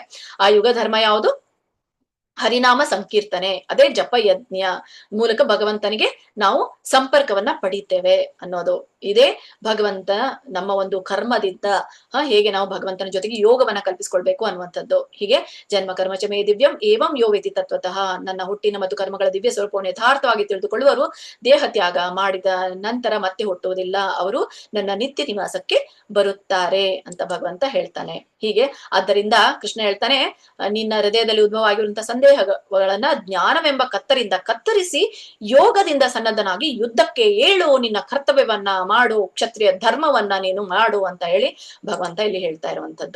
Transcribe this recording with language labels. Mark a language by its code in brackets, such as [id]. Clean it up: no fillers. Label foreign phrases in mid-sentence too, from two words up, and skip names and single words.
[kn] ಆ ಯುಗ ಧರ್ಮ ಯಾವುದು? ಹರಿನಾಮ ಸಂಕೀರ್ತನೆ, ಅದೇ ಜಪ ಯಜ್ಞ ಮೂಲಕ ಭಗವಂತನಿಗೆ ನಾವು ಸಂಪರ್ಕವನ್ನ ಪಡಿತೇವೆ ಅನ್ನೋದು. ಇದೇ ಭಗವಂತ ನಮ್ಮ ಒಂದು ಕರ್ಮದಿಂದ ಹೇಗೆ ನಾವು ಭಗವಂತನ ಜೊತೆಗೆ ಯೋಗವನ್ನ ಕಲ್ಪಿಸ್ಕೊಳ್ಬೇಕು ಅನ್ನುವಂಥದ್ದು. [sa] ಹೀಗೆ ಜನ್ಮ ಕರ್ಮಚ ಮೇ ದಿವ್ಯಂ ಏವಂ ಯೋ ವೇತಿ ತತ್ವತಃ. [kn] ನನ್ನ ಹುಟ್ಟಿನ ಮತ್ತು ಕರ್ಮಗಳ ದಿವ್ಯ ಸ್ವರೂಪವನ್ನು ಯಥಾರ್ಥವಾಗಿ ತಿಳಿದುಕೊಳ್ಳುವರು ದೇಹ ತ್ಯಾಗ ಮಾಡಿದ ನಂತರ ಮತ್ತೆ ಹುಟ್ಟುವುದಿಲ್ಲ, ಅವರು ನನ್ನ ನಿತ್ಯ ನಿವಾಸಕ್ಕೆ ಬರುತ್ತಾರೆ ಅಂತ ಭಗವಂತ ಹೇಳ್ತಾನೆ. ಹೀಗೆ ಆದ್ದರಿಂದ ಕೃಷ್ಣ ಹೇಳ್ತಾನೆ, ನಿನ್ನ ಹೃದಯದಲ್ಲಿ ಉದ್ಭವವಾಗಿರುವಂತಹ ಸಂದೇಹಗಳನ್ನ ಜ್ಞಾನವೆಂಬ ಕತ್ತರಿಂದ ಕತ್ತರಿಸಿ ಯೋಗದಿಂದ ಸನ್ನದ್ಧನಾಗಿ ಯುದ್ಧಕ್ಕೆ ಏಳು, ನಿನ್ನ ಕರ್ತವ್ಯವನ್ನ ಮಾಡು, ಕ್ಷತ್ರಿಯ ಧರ್ಮವನ್ನ ನೀನು ಮಾಡು ಅಂತ ಹೇಳಿ ಭಗವಂತ ಇಲ್ಲಿ ಹೇಳ್ತಾ ಇರುವಂತದ್ದು.